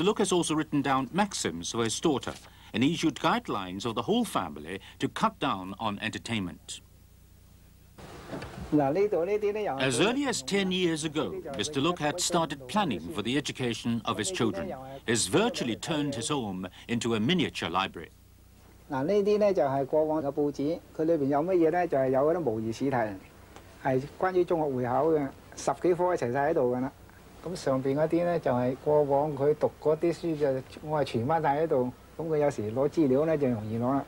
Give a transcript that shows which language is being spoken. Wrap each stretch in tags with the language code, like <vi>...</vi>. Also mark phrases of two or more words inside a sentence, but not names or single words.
<en>Luk has also written down maxims for his daughter and issued guidelines for the whole family to cut down on entertainment. As early as 10 years ago, Mr. Luk had started planning for the education of his children. He's virtually turned his home into a miniature library.</en> <yue>嗱，呢啲咧就係過往嘅報紙，佢裏邊有乜嘢咧？就係有嗰啲模擬試題，係關於中學會考嘅，10幾科一齊晒喺度㗎啦。咁上邊嗰啲咧就係過往佢讀嗰啲書就我係傳翻晒喺度，咁佢有時攞資料咧就容易攞啦。</yue>